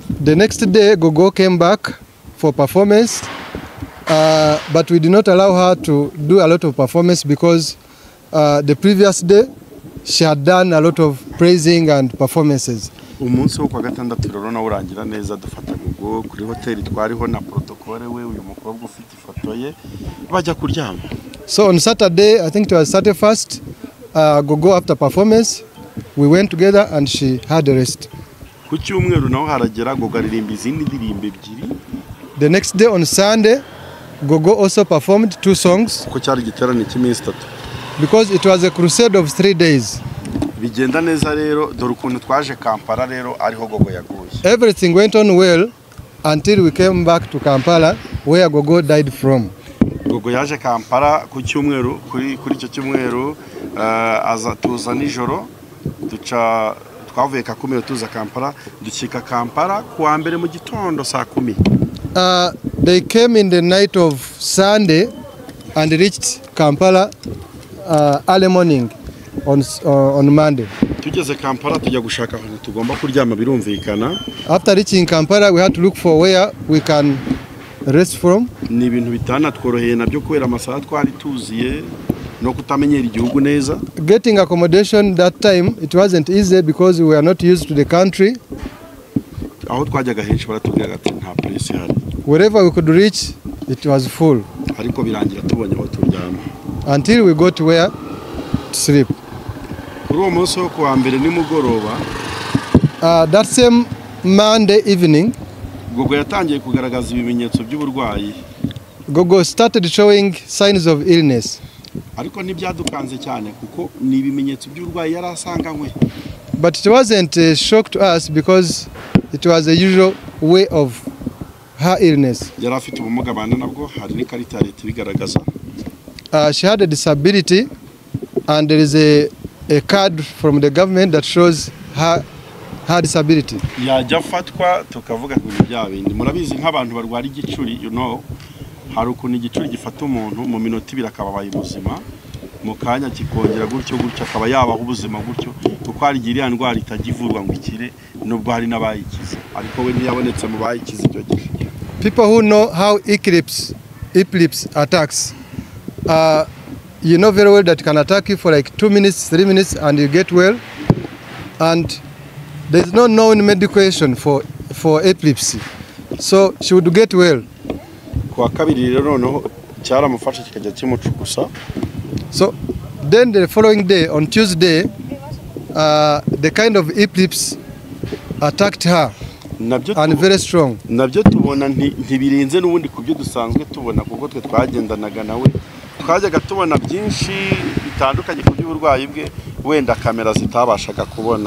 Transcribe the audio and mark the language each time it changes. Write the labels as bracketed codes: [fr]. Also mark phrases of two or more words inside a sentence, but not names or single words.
[en] The next day Gogo came back for performance, but we did not allow her to do a lot of performance because the previous day she had done a lot of praising and performances. [rw] Umunsi wo kwa gatandatu rero na urangira neza, dufata Gogo kuri hoteli twariho na protocole we uyu mukobwa ufite ifoto ye bajya kuryama. [en] So on Saturday, I think it was 31st, Gogo after performance, we went together and she had a rest. [rw] Ku cyumweru naho haragera Gogo aririmba izindi ndirimbo ebyiri. [en] The next day on Sunday, Gogo also performed 2 songs. [rw] Ko cyari igiterane cy'iminsi 3. [en] Because it was a crusade of 3 days. [rw] Bigenda neza rero, dore ukuntu twaje Kampala rero ariho Gogo yaguye. [en] Everything went on well until we came back to Kampala where Gogo died from. [rw] Gogo yaje Kampala ku cyumweru, kuri icyo cyumweru aza tuza nijoro, duca twavuye Kakumiro tuza Kampala, dukika Kampala kuwa mbere mu gitondo saa 10. [en] They came in the night of Sunday and reached Kampala early morning on Monday. [rw] Tugeze Kampala tujya gushaka ahantu tugomba kuryama birumvikana. [en] After reaching Kampala, we had to look for where we can rest from. [rw] Ni ibintu bitana tworoheye nabyo kubera amasaha twari tuziye no kutamenyera igihugu neza. [en] Getting accommodation that time, it wasn't easy because we were not used to the country. [rw] Aho twajyaga henshi baratubwira ati nta place hari. [en] Wherever we could reach, it was full. [rw] Ariko birangira tubonye aho turyama. [en] Until we got where to sleep. [rw] Kuri uwo munsi wo kuwa mbere nimugoroba, [en] that same Monday evening, [rw] Gogo yatangiye kugaragaza ibimenyetso by'uburwayi. [en] Gogo started showing signs of illness. [rw] Ariko ntibyadukanze cyane kuko ni ibimenyetso by'uburwayi yari asanganywe. [en] But it wasn't a shock to us because it was a usual way of her illness. [rw] Yari afite ubumuga bana nabwo, hari n'ikarita ya leta ibigaragaza. [en] She had a disability and there is a card from the government that shows her disability. [rw] Yajya fatwa tukavuga ngo byabindi. Murabizi nk'abantu barwara igicuri, [en] you know, [rw] hari ukuntu igicuri gifata umuntu mu minota 2 akababaye ubuzima, mu kanya kikongera gutyo akaba yabaho ubuzima gutyo, kuko hari iriya ndwara itagivurwa ngo ikire, nubwo hari n'abayikiza, ariko we ntiyabonetse mu bayikiza icyo gihe. [en] People who know how epilepsy attacks, you know very well that it can attack you for like 2 minutes, 3 minutes, and you get well. And there is no known medication for epilepsy, so she would get well. [rw] Kwa kabiri rero noneho cyaramufasha kikajya kimucukusa. [en] So then the following day, on Tuesday, the kind of epilepsy attacked her, and very strong. [rw] Nabyo tubona ntibirenze n'ubundi kubyo dusanzwe tubona, kuko twe twagendanaga nawe twajyaga tubona byinshi bitandukanye ku by'uburwayi bwe, wenda kamera zitabashaga kubona.